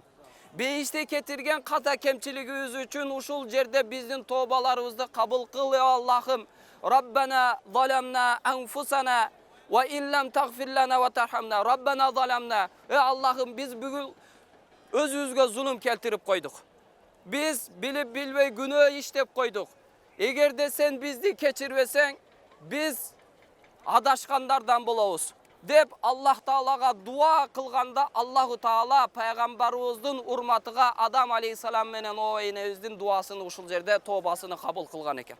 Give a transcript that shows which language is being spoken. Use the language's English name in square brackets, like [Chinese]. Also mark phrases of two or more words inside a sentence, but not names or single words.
[Kyrgyz] Бейиште кетирген ката кемчилигибиз үчүн ушул жерде биздин тобаларыбызды кабыл кыл Аллахым. [Arabic] ربنا ظلمنا أنفسنا وإن لم تغفر لنا وترحمنا. ربنا ظلمنا. [Kyrgyz] Аллахым, биз бүгүн өзүбүзгө зулум келтирип койдук. Биз билип билбей күнөө иштеп койдук. Эгерде сен бизди кечирбесең, биз адашкандардан болобуз деп Аллах Таалага дуа кылганда, Аллаху Таала пайгамбарыбыздын урматыга Адам алейхиссалам менен о энебиздин дуасын ушул жерде тобасыны кабыл кылган экен.